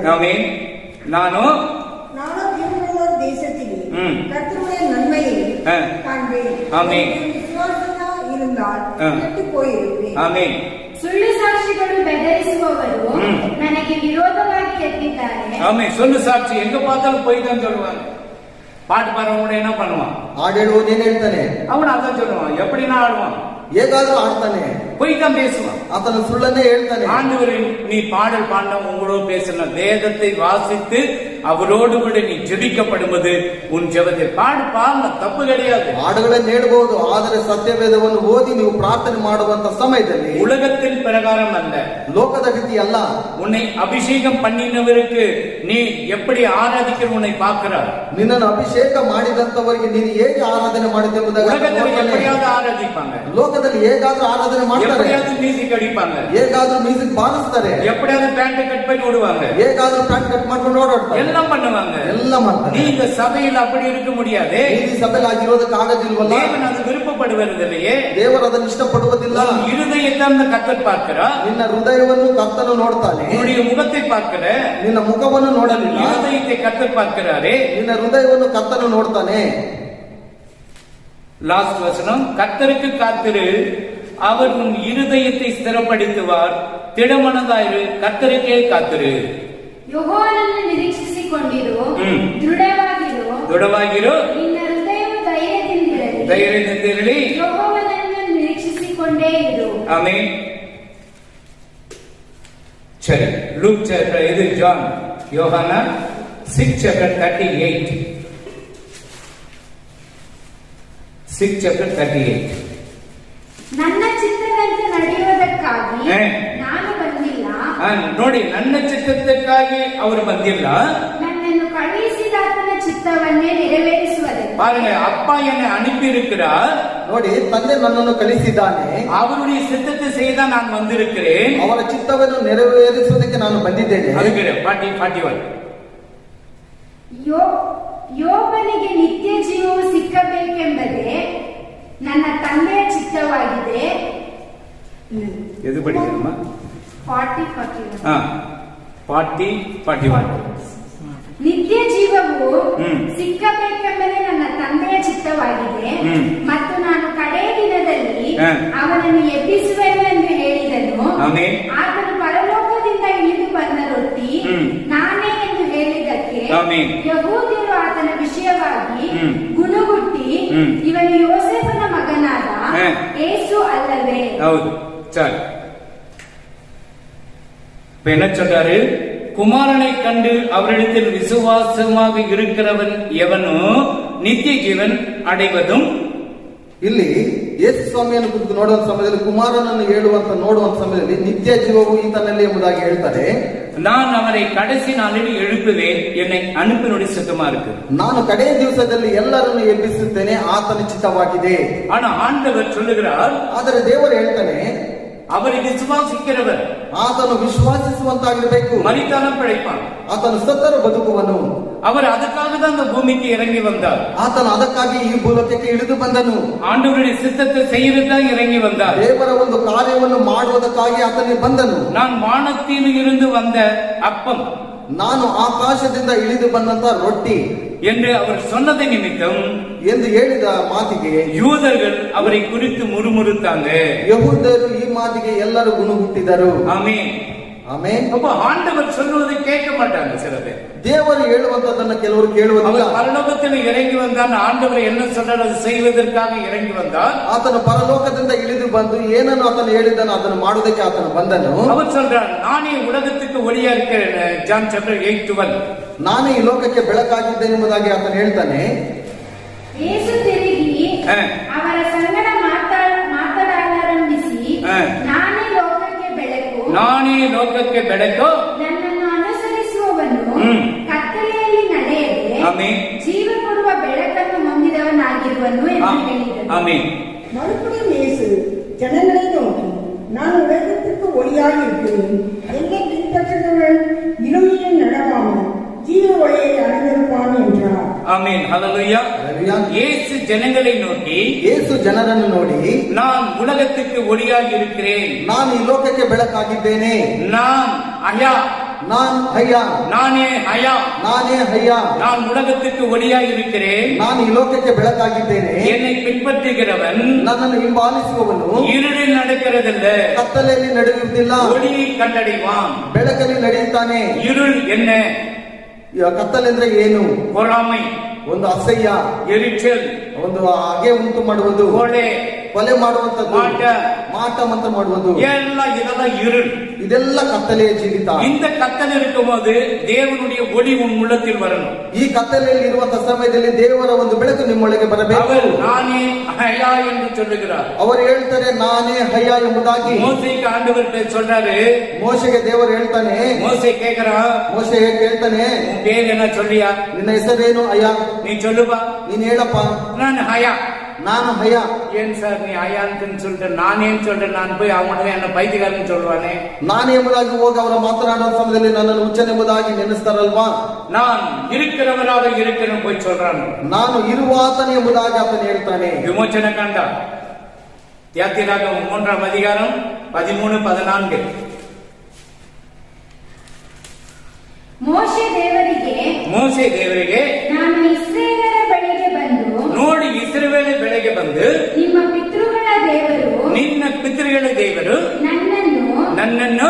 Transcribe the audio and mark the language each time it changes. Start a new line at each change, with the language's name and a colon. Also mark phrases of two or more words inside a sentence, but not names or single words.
Tamil: ஆமென். நானும் ஜீவனுள்ள தேசத்திலே கர்த்தருடைய நன்மையை காண்பேன். ஆமென். விசுவாசமா இருந்தால் கெட்டு போயிருப்பேன். ஆமென்.
Kannada: ಸುಳ್ಳು ಸಾಕ್ಷಿಗಳು ಬೆದರಿಸುವವರು ನನಗೆ ವಿರೋಧವಾಗಿ ಎದ್ದಿದ್ದಾರೆ.
Tamil: ஆமென். சொல்லு சாட்சி எங்க பார்த்தாலும் போய் தான் சொல்லுவாங்க. பாட்டு பாடுறவங்க என்ன பண்ணுவான்?
Kannada: ಹಾಡು ಹೇಳುವವನು ಏನ್ ಹೇಳ್ತಾನೆ?
Tamil: அவன் அதான் சொல்லுவான். எப்படின்னா ஆடுவான்,
Kannada: ಹೇಗಾದ್ರೂ ಆಡ್ತಾನೆ,
Tamil: போய் தான் பேசுவான்.
Kannada: ಆತನ ಸುಳ್ಳನ್ನೇ ಹೇಳ್ತಾನೆ.
Tamil: ஆண்டவரின் நீ பாடல் பாடின உங்களோடு பேசின வேதத்தை வாசித்து அவரோடு கூட நீ ஜெபிக்கப்படுவது உன் ஜெபத்தை பாடல, தப்பு கிடையாது.
Kannada: ಹಾಡುಗಳನ್ನು ಹೇಳಬಹುದು, ಆದರೆ ಸತ್ಯವೇದವನ್ನು ಓದಿ ನೀವು ಪ್ರಾರ್ಥನೆ ಮಾಡುವಂತ ಸಮಯದಲ್ಲಿ
Tamil: உலகத்தின் பிரகாரம் அல்ல,
Kannada: ಲೋಕದ ರೀತಿ ಅಲ್ಲ.
Tamil: உன்னை அபிஷேகம் பண்ணினவருக்கு நீ எப்படி ஆராதிக்கிற உன்னை பார்க்கிறார்.
Kannada: ನಿನ್ನನ್ನು ಅಭಿಷೇಕ ಮಾಡಿದಂತವರಿಗೆ ನೀನು ಹೇಗೆ ಆರಾಧನೆ ಮಾಡಿದೆ ಎಂಬುದಾಗಿ
Tamil: உலகத்தில் எப்படியாவது ஆராதிப்பாங்க,
Kannada: ಲೋಕದಲ್ಲಿ ಹೇಗಾದ್ರೂ ಆರಾಧನೆ ಮಾಡ್ತಾರೆ,
Tamil: எப்படியாவது மியூசிக் அடிப்பாங்க,
Kannada: ಹೇಗಾದ್ರೂ ಮ್ಯೂಸಿಕ್ ಬಾರಿಸ್ತಾರೆ,
Tamil: எப்படியாவது பேண்ட் கட் பண்ணி விடுவாங்க,
Kannada: ಹೇಗಾದ್ರೂ ಪ್ಯಾಂಟ್ ಕಟ್ ಮಾಡ್ಕೊಂಡು ಓಡಾಡ್ತಾರೆ,
Tamil: எல்லாம் பண்ணுவாங்க.
Kannada: ಎಲ್ಲ ಮಾಡ್ತಾರೆ.
Tamil: நீ இந்த சபையில் அப்படி இருக்க முடியாது.
Kannada: ಈ ಸಭೆಯಲ್ಲಿ ಆಗಿರೋದಕ್ಕೆ ಆಗೋದಿಲ್ವಲ್ಲ.
Tamil: தேவன் அது விருப்பப்படுவதில்லையே.
Kannada: ದೇವರು ಅದನ್ನು ಇಷ್ಟಪಡುವುದಿಲ್ಲ.
Tamil: இருதயத்தை அந்த கர்த்தர் பார்க்கிறார்.
Kannada: ನಿನ್ನ ಹೃದಯವನ್ನು ಕರ್ತನು ನೋಡ್ತಾನೆ,
Tamil: உன்னுடைய முகத்தை பார்க்கிற
Kannada: ನಿನ್ನ ಮುಖವನ್ನು ನೋಡಲಿಲ್ಲ.
Tamil: இருதயத்தை கர்த்தர் பார்க்கிறாரே,
Kannada: ನಿನ್ನ ಹೃದಯವನ್ನು ಕರ್ತನು ನೋಡ್ತಾನೆ.
Tamil: லாஸ்ட் வசனம், கர்த்தருக்கு காத்திரு, அவர் உன் இருதயத்தை ஸ்திரப்படுத்துவார், திடமனதாயிரு, கர்த்தருக்கே காத்திரு.
Kannada: ಯೆಹೋವನನ್ನು ನಿರೀಕ್ಷಿಸಿಕೊಂಡಿರು, ದೃಢವಾಗಿರು, ನಿನ್ನ ಹೃದಯವು ಧೈರ್ಯದಿಂದಿರಲಿ, ಯೆಹೋವನನ್ನು ನಿರೀಕ್ಷಿಸಿಕೊಂಡೇ ಇರು.
Tamil: ஆமென். சரி, லூக் சாப்டர், இது ஜான், யோவானா 6:38.
English: 6 chapter 38.
Kannada: ನನ್ನ ಚಿತ್ತದಂತೆ ನಡೆಯುವುದಕ್ಕಾಗಿ ಹೇ. ನಾನು ಬಂದಿಲ್ಲ, ನೋಡಿ, ನನ್ನ ಚಿತ್ತಕ್ಕಾಗಿ ಅವರು ಬಂದಿಲ್ಲ, ನನ್ನನ್ನು ಕಳುಹಿಸಿದಾತನ ಚಿತ್ತವನ್ನೇ ನೆರವೇರಿಸುವುದಕ್ಕೆ.
Tamil: பாருங்க, அப்பா என்னை அனுப்பி இருக்கிறார்,
Kannada: ನೋಡಿ, ತಂದೆ ನನ್ನನ್ನು ಕಳಿಸಿದ್ದಾನೆ,
Tamil: அவருடைய சித்தத்தை செய்ய நான் வந்திருக்கிறேன்.
Kannada: ಅವರ ಚಿತ್ತವನ್ನು ನೆರವೇರಿಸುವುದಕ್ಕೆ ನಾನು ಬಂದಿದ್ದೇನೆ.
Tamil: அதுக்கு 41.
Kannada: ಯೋಬನಿಗೆ ನಿತ್ಯ ಜೀವವು ಸಿಕ್ಕಬೇಕೆಂಬುದೇ ನನ್ನ ತಂದೆಯ ಚಿತ್ತವಾಗಿದೆ.
Tamil: எது படிக்கணுமா? 40-41.
Kannada: ನಿತ್ಯ ಜೀವವು ಸಿಕ್ಕಬೇಕೆಂಬುದೇ ನನ್ನ ತಂದೆಯ ಚಿತ್ತವಾಗಿದೆ ಮತ್ತು ನಾನು ಕಡೇ ದಿನದಲ್ಲಿ ಅವನನ್ನು ಎಬ್ಬಿಸುವೆನು ಎಂದು ಹೇಳಿದನು. ಆತನು ಪರಲೋಕದಿಂದ ಇಳಿದು ಬಂದ ರೊಟ್ಟಿ ನಾನೇ ಎಂದು ಹೇಳಿದ್ದಕ್ಕೆ ಯಹೂದ್ಯರು ಆತನ ವಿಷಯವಾಗಿ ಗುಣಗುಟ್ಟಿ, ಇವನು ಯೋಸೇಫನ ಮಗನಾದ ಯೇಸು ಅಲ್ಲವೇ? ಹೌದು.
Tamil: சரி, இப்ப என்ன சொல்றாரு? குமாரனை கண்டு அவரிடத்தில் விசுவாசமாக இருக்கிறவன் எவனோ நித்திய ஜீவன் அடைவதும்.
Kannada: ಇಲ್ಲಿ ಯೇಸು ಸ್ವಾಮಿಯನ್ನು ಕುರಿತು ನೋಡುವ ಸಮಯದಲ್ಲಿ, ಕುಮಾರನನ್ನು ಹೇಳುವಂತ ನೋಡುವಂತ ಸಮಯದಲ್ಲಿ ನಿತ್ಯ ಜೀವವು ಈತನಲ್ಲಿ ಎಂಬುದಾಗಿ ಹೇಳ್ತಾರೆ.
Tamil: நான் அவரை கடைசி நாளில் எழுப்புவேன், என்னை அனுப்பினோடு சித்தமா இருக்கு.
Kannada: ನಾನು ಕಡೇ ದಿವಸದಲ್ಲಿ ಎಲ್ಲರನ್ನು ಎಬ್ಬಿಸುತ್ತೇನೆ, ಆತನ ಚಿತ್ತವಾಗಿದೆ.
Tamil: ஆனா ஆண்டவர் சொல்லுகிறார்,
Kannada: ಆದರೆ ದೇವರು ಹೇಳ್ತಾನೆ,
Tamil: அவரை விசுவாசிக்கிறவர்
Kannada: ಆತನು ವಿಶ್ವಾಸಿಸುವಂತಾಗಿರಬೇಕು,
Tamil: மரித்தாலும் பிழைப்பான்.
Kannada: ಆತನು ಸತ್ತರೂ ಬದುಕುವನು.
Tamil: அவர் அதுக்காக தான் இந்த பூமிக்கு இறங்கி வந்தார்.
Kannada: ಆತನು ಅದಕ್ಕಾಗಿ ಈ ಭೂಲೋಕಕ್ಕೆ ಇಳಿದು ಬಂದನು.
Tamil: ஆண்டவருடைய சித்தத்தை செய்யறதுதான் இறங்கி வந்தார்.
Kannada: ದೇವರ ಒಂದು ಕಾರ್ಯವನ್ನು ಮಾಡುವುದಕ್ಕಾಗಿ ಆತನೇ ಬಂದನು.
Tamil: நான் வானத்தில் இருந்து வந்த அப்பம்,
Kannada: ನಾನು ಆಕಾಶದಿಂದ ಇಳಿದು ಬಂದಂತ ರೊಟ್ಟಿ
Tamil: என்று அவர் சொன்னதை நிமித்தம்
Kannada: ಎಂದು ಹೇಳಿದ ಮಾತಿಗೆ
Tamil: யூதர்கள் அவரை குறித்து முறுமுறுத்தாங்க.
Kannada: ಯಹೂದ್ಯರು ಈ ಮಾತಿಗೆ ಎಲ್ಲರೂ ಗುಣಗುಟ್ಟಿದರು.
Tamil: ஆமென்.
Kannada: ಆಮೇನ್.
Tamil: அப்ப ஆண்டவர் சொல்வதை கேட்க மாட்டாங்க சில பேர்.
Kannada: ದೇವರು ಹೇಳುವಂತದನ್ನ ಕೆಲವರು ಕೇಳುವುದಿಲ್ಲ.
Tamil: அவர் பரலோகத்தில் இறங்கி வந்தார், ஆண்டவர் என்ன சொன்னார் அதை செய்வதற்காக இறங்கி வந்தார்.
Kannada: ಆತನು ಪರಲೋಕದಿಂದ ಇಳಿದು ಬಂದು ಏನನ್ನು ಆತನು ಹೇಳಿದನು ಅದನ್ನು ಮಾಡುವುದಕ್ಕೆ ಆತನು ಬಂದನು.
Tamil: அவர் சொல்றார், நானே உலகத்துக்கு ஒளியா இருக்கிறேன்.
Kannada: ಜಾನ್ ಚಾಪ್ಟರ್ 8:12. ನಾನೇ ಈ ಲೋಕಕ್ಕೆ ಬೆಳಕಾಗಿದ್ದೇನೆ ಎಂಬುದಾಗಿ ಆತನು ಹೇಳ್ತಾನೆ. ಯೇಸು ತಿರುಗಿ ಅವರ ಸಂಗಡ ಮಾತನಾಡಲಾರಂಭಿಸಿ, ನಾನೇ ಲೋಕಕ್ಕೆ ಬೆಳಕು, ನಾನೇ ಲೋಕಕ್ಕೆ ಬೆಳಕು, ನನ್ನನ್ನು ಅನುಸರಿಸುವವನು ಕತ್ತಲೆಯಲ್ಲಿ ನಡೆಯದೆ ಜೀವ ಕೊಡುವ ಬೆಳಕನ್ನು ಹೊಂದಿದವನಾಗಿರುವನು ಎಂದು ಹೇಳಿದನು.
Tamil: ஆமென். மறுபடியும் இயேசு ஜனங்களை நோக்கி, நான் உலகத்திற்கு ஒளியாக இருக்கிறேன், என்னை பின்பற்றுகிறவன் இருளில் நடவாமல் ஜீவ ஒளியை அடைந்திருப்பான் என்றார். ஆமென். ஹல்லேலூயா. இயேசு ஜனங்களை நோக்கி,
Kannada: ಯೇಸು ಜನರನ್ನು ನೋಡಿ,
Tamil: நான் உலகத்துக்கு ஒளியாக இருக்கிறேன்,
Kannada: ನಾನು ಈ ಲೋಕಕ್ಕೆ ಬೆಳಕಾಗಿದ್ದೇನೆ,
Tamil: நான் அயா,
Kannada: ನಾನು ಹಯ್ಯ,
Tamil: நானே அயா,
Kannada: ನಾನೇ ಹಯ್ಯ,
Tamil: நான் உலகத்துக்கு ஒளியாக இருக்கிறேன்,
Kannada: ನಾನು ಈ ಲೋಕಕ್ಕೆ ಬೆಳಕಾಗಿದ್ದೇನೆ,
Tamil: என்னை பின்பற்றுகிறவன்
Kannada: ನನ್ನನ್ನು ಹಿಂಬಾಲಿಸುವವನು
Tamil: இருளில் நடக்கிறதில்ல,
Kannada: ಕತ್ತಲೆಯಲ್ಲಿ ನಡೆಯುವುದಿಲ್ಲ,
Tamil: ஒளியை கண்டடைவான்.
Kannada: ಬೆಳಕಲ್ಲಿ ನಡೆಯುತ್ತಾನೆ.
Tamil: இருள் என்ன?
Kannada: ಕತ್ತಲೆಂದ್ರೆ ಏನು?
Tamil: பொறாமை,
Kannada: ಒಂದು ಅಸಹ್ಯ,
Tamil: எரிச்சல்,
Kannada: ಒಂದು ಹಾಗೆ ಉಂಟು ಮಾಡುವುದು, ಕೊಲೆ ಮಾಡುವಂತದ್ದು, ಮಾಟ ಮಂತ್ರ ಮಾಡುವುದು,
Tamil: இதெல்லாம் இருள்.
Kannada: ಇದೆಲ್ಲ ಕತ್ತಲೆಯ ಜೀವಿತ.
Tamil: இந்த கத்தல் இருக்கும்போது தேவனுடைய ஒளி உன் உள்ளத்தில் வரணும்.
Kannada: ಈ ಕತ್ತಲೆಯಲ್ಲಿ ಇರುವಂತಹ ಸಮಯದಲ್ಲಿ ದೇವರ ಒಂದು ಬೆಳಕು ನಿಮ್ಮೊಳಗೆ ಬರಬೇಕು.
Tamil: அவர் நானே ஹயா என்று சொல்லுகிறார்.
Kannada: ಅವರು ಹೇಳ್ತಾರೆ ನಾನೇ ಹಯ್ಯ ಎಂಬುದಾಗಿ.
Tamil: மோசேக்கு ஆண்டவர் சொல்றாரு,
Kannada: ಮೋಶೆಗೆ ದೇವರು ಹೇಳ್ತಾನೆ.
Tamil: மோசே கேக்குறான்,
Kannada: ಮೋಶೆ ಹೇಳ್ತಾನೆ,
Tamil: உன் பேர் என்ன சொல்லியா?
Kannada: ನಿನ್ನ ಹೆಸರೇನು? ಅಯ್ಯ.
Tamil: நீ சொல்லுப்பா.
Kannada: ನೀನ್ ಹೇಳಪ್ಪ.
Tamil: நான் ஹயா.
Kannada: ನಾನು ಹಯ್ಯ.
Tamil: ஏன் சார் நீ ஹயான்னு சொல்லிட்டு நானேன்னு சொல்றேன், நான் போய் அவன் என்ன பைத்தியக்காரன்னு சொல்லுவானே?
Kannada: ನಾನು ಎಂಬುದಾಗಿ ಹೋಗಿ ಅವರ ಮಾತನಾಡುವ ಸಮಯದಲ್ಲಿ ನನ್ನನ್ನು ಹುಚ್ಚನೆಂಬುದಾಗಿ ನೆನೆಸ್ತಾರಲ್ವಾ?
Tamil: நான் இருக்கிறவராக இருக்கிறேன்னு போய் சொல்றான்.
Kannada: ನಾನು ಇರುವಾತನೇ ಎಂಬುದಾಗಿ ಆತನು ಹೇಳ್ತಾನೆ. ವಿಮೋಚನ ಕಂಡ
Tamil: ಯಾತಿರಾಗಮ 3ಾம் அதிகாரம் 13-14.
Kannada: ಮೋಶೆ ದೇವರಿಗೆ ನಾನು ಇಸ್ರಾಯೇಲರ ಬಳಿಗೆ ಬಂದು ನೋಡಿ, ಇಸ್ರಾಯೇಲರ ಬಳಿಗೆ ಬಂದು ನಿನ್ನ ಪಿತೃಗಳ ದೇವರು ನನ್ನನ್ನು